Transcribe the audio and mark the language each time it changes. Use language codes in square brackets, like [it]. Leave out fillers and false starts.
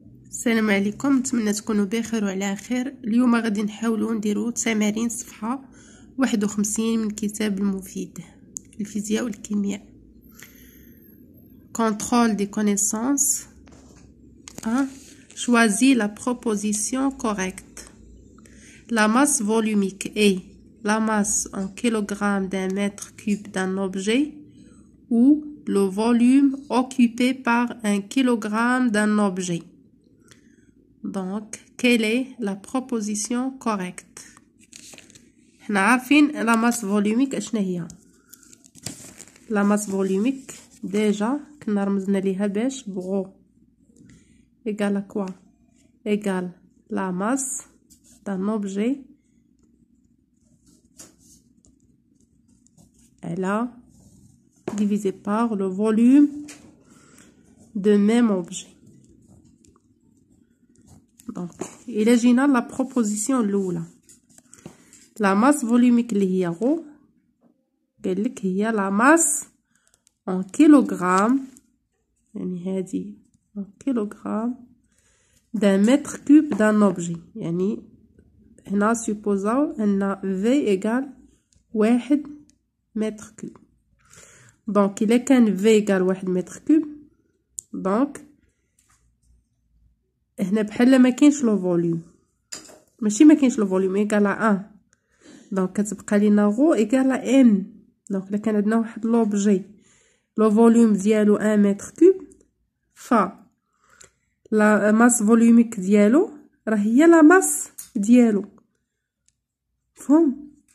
[ar] السلام عليكم، نتمنى تكونوا بخير وعلى خير. اليوم غادي نحاولوا نديروا تمارين صفحه 51 من كتاب المفيد الفيزياء والكيمياء. [fr] contrôle des connaissances 1. Choisis la proposition correcte. La masse volumique est la masse en kilogrammes d'un mètre cube d'un objet ou le volume occupé par un kilogramme d'un objet. Donc, quelle est la proposition correcte? [ar] حنا عارفين [fr] la masse volumique [ar] اشنا هي. [fr] La masse volumique déjà [ar] كنا رمزنا ليها باش بغو [fr] égale à quoi? Égale la masse d'un objet divisé par le volume de même objet. Donc, [ar] إلا جينا [fr] la proposition [ar] الأولى [fr] la masse volumique [ar] اللي هي غو قالك هي [fr] la masse en kilogramme [ar] يعني هذه [fr] en kilogramme d'un mètre cube d'un objet. [ar] يعني هنا [fr] supposons [ar] أن [fr] V égale 1 mètre cube. donc إلا كان V égale 1 mètre cube donc [ar] هنا بحال ما كاينش لو فوليوم، ماشي ما كاينش لو فوليوم ايكال 1 دونك كتبقى لينا غو ايكال ام. دونك الا كان عندنا واحد لوبجي لو فوليوم ديالو 1 متر كوب ف لا ماس فوليوميك ديالو راه هي لا ماس ديالو فهم.